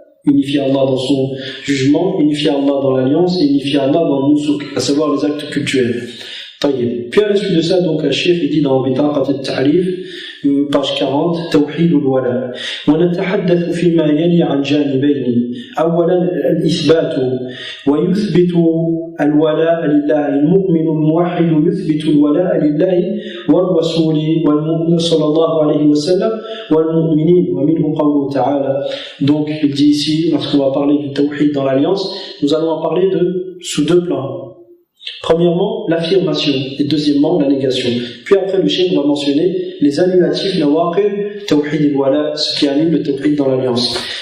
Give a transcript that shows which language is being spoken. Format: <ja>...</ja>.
<fr>Unifier Allah dans son jugement, unifier Allah dans l'alliance et unifier Allah dans le nusuk, à savoir les actes cultuels. Puis à la suite de ça, donc le Cheikh il dit dans Bitaqat al-Ta'rif, page 40,</fr> <ar>توحيد الولاء ونتحدث فيما يلي عن جانبين. أولا الإثبات ويثبت الولاء لله. المؤمن الموحد يثبت الولاء لله والرسول والمؤمن صلى الله عليه وسلم والمؤمنين ومنه قوله تعالى.</ar> <fr>Donc il dit ici, lorsqu'on va parler du tawhid dans l'alliance, nous allons en parler sous 2 plans. Premièrement, l'affirmation et deuxièmement, la négation. Puis après, le cheikh va mentionner les annulatifs, nawaqid, tawhid al-wala, ce qui annule le tawhid dans l'alliance.</fr>